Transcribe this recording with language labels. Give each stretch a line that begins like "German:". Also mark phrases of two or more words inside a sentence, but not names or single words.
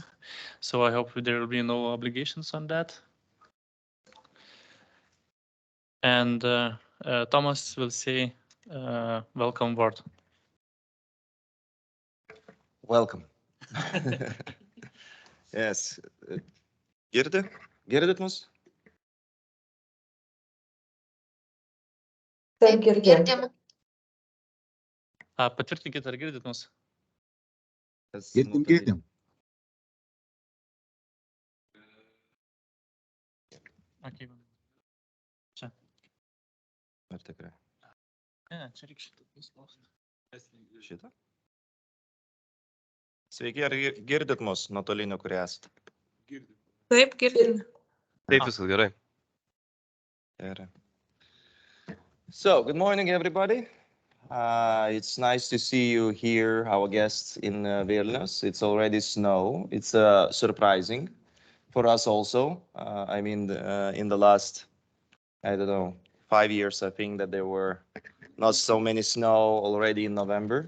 English: So I hope there will be no obligations on that. And Thomas will say welcome word. Welcome. Yes.
Lithuanian: Girdit mus? Taip, girdim. Patvirtinkit, ar girdit mus? Girdim. Okay. Čia. Ar tikrai? Ne, čia reikia Šitą? Sveiki, ar girdit mus nuotoliniu, kurie esate? Taip, girdim. Taip, viskas gerai. Gerai.
English: So, good morning, everybody. It's nice to see you here, our guests in Vilnius. It's already snow. It's surprising for us also. I mean, in the last, I don't know, 5 years, I think that there were not so many snow already in November.